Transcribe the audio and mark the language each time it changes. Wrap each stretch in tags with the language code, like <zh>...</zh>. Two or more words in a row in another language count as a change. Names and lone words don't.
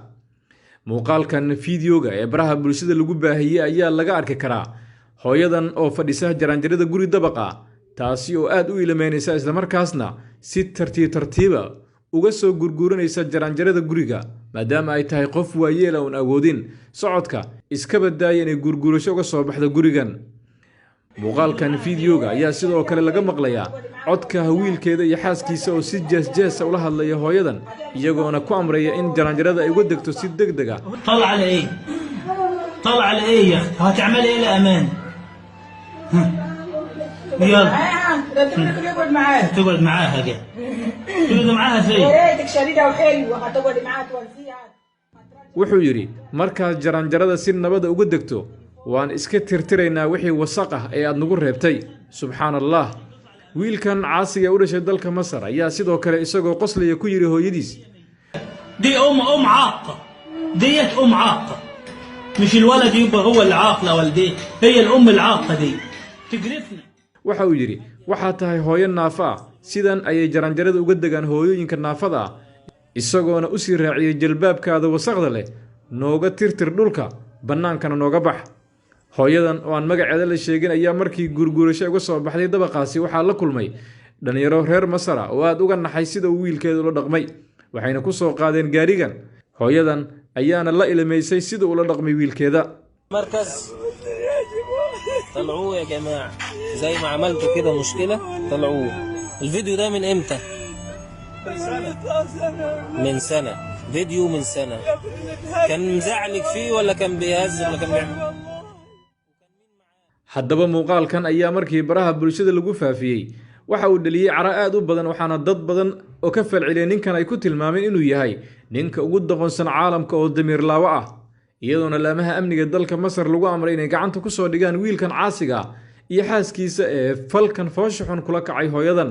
<so>muuqaalkan fiidiyoga ee baraha bulshada lagu baahiyay ayaa laga arki karaa hooyadan oo fadhisa jaranjarada guri dabaqa taasi oo aad u ilameynaysa isla markaasna si tartiiba uga soo gurguuranaysa jaranjarada guriga maadaama ay tahay qof waayeel oo aan awoodin socodka iska badaaya inay gurguurasho uga soo baxdo gurigan. muuqaalkan fiidiyoga ayaa sidoo kale laga maqlayaa codka wiilkeeda iyo xaaskiisa oo si jees ula hadlaya hooyadan iyagoona ku amraya in jaranjarada ay uga degto si degdeg ah.</so> <ar>طلع على ايه يا اختي هتعملي ايه لامان يلا تقعد معاها كده تقعد معاها فين يا ريتك شديده وحلوه هتقعد معاها تونسيها.</ar> <so>wuxuu yiri markaad jaranjarada si nabada uga degto waan iska tirtiraynaa wixii wasaq ah ee aad nagu reebtay. subxaanallah. wiilkan caasiga u dhashay dalka Masar ayaa sidoo kale isagoo qoslaya ku yiri hooyadiis</so> <ar>دي ام عاقه ديت ام عاقه مش الولد يبقى هو العاق لا والديه هي الام العاقه دي تقرفنا.</ar> <so>waxa uu yiri waxa tahay hooyo naafa sidan ayay jaranjarada uga degaan hooyooyinka naafada isagoona u sii raaciyay jalbaabkaada wasaqda leh nooga tirtir dhulka banaankana nooga bax. hooyadan oo aan magaceeda la sheegin ayaa markii gurguurasho uga soo baxday dabaqaasi waxaa la kulmay dhalinyaro reer Masar oo aad uga naxay sida uu wiilkeedu la dhaqmay waxayna ku soo qaadeen gaarigan. hooyadan ayaana la ilmeysay sida uu la dhaqmay wiilkeeda.</so> <ar>مركز طلعوه يا جماعة زي ما عملتوا كده مشكلة طلعوه. الفيديو ده من امتى؟ من سنة. فيديو من سنة. كان مزعلك فيه ولا كان بيهز ولا كان بيعمل؟</ar> <so>haddaba muuqaalkan ayaa markii baraha bulshada lagu faafiyay waxa uu dhaliyay cara aad u badan waxaana dad badan oo ka falceliyay ninkan ay ku tilmaameen inuu yahay ninka ugu doqonsan caalamka oo damiir laawo ah iyadoona laamaha amniga dalka Masar lagu amray inay gacanta ku soo dhigaan wiilkan caasiga iyo xaaskiisa ee falkan fooshaxun kula kacay hooyadan.</so>